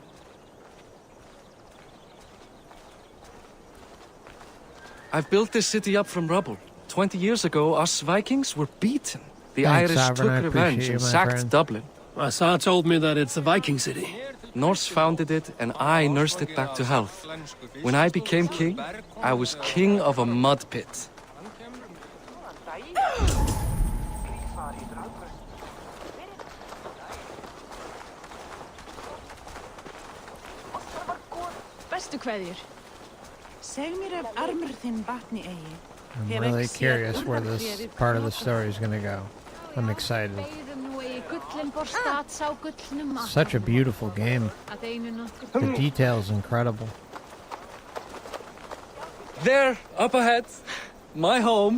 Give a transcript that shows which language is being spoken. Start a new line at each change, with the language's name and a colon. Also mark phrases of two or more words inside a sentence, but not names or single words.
English: I've built this city up from rubble. 20 years ago, us Vikings were beaten. The Thanks, Irish Sovereign. I took revenge appreciate and you, my sacked friend. Dublin. Assar told me that it's a Viking city. Norse founded it, and I nursed it back to health. When I became king, I was king of a mud pit.
Icelandic: Bestu kveðjur. Seg mér ef armur þinn batni eigi.
English: I'm really curious where this part of the story is going to go. I'm excited. Such a beautiful game. The detail is incredible. There, up ahead, my home.